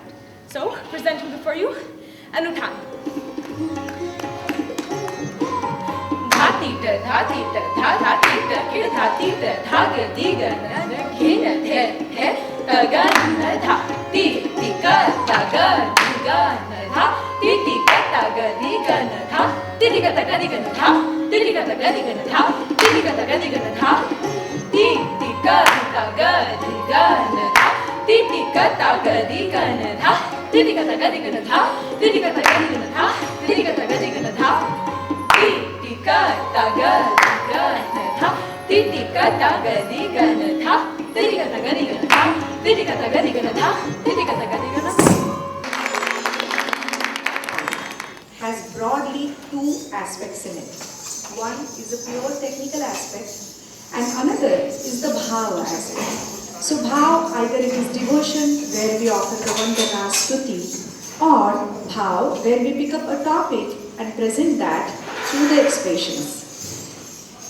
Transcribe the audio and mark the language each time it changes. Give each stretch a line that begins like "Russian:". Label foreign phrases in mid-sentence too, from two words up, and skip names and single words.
English: So, presenting before you, Anuthan. Dha-tita, dha-tita, dha-dha-tita, kir-dha-tita, dha-ga-diga, na-na-kina, the-he, ta-ga-na-dha, ti-tika, ta-ga-diga, na-dha, ti-tika, ta-ga-diga, na-dha, ti-tika, ta-ga-diga, na-dha, ti-tika, ta-ga-diga, na-dha, ti-tika, ta-ga-diga, na-dha, ti-tika, ta-ga-diga, na-dha, ti-tika, ta-ga-diga, na-dha, ti-tika, ta-ga-diga, na-dha, ti-tika, ta-ga-diga, na-dha, ti-tika, ta-ga-diga, na-dha, ti-tika, ta-ga-diga, na-dha, ti-tika, ta-ga-diga, na-dha, ti-tika, ta-ga-diga, na-dha, ti-tika, ta-ga-diga, na-dha, ti-tika, ta-ga-diga, na-dha. Has broadly 2 aspects in it. One is the pure technical aspect, and another is the bhav aspect. So bhav, either it is devotion, where we offer the
Hindi: Vandana Stuti,
English: or bhav, where we pick up a topic and present that through the expressions.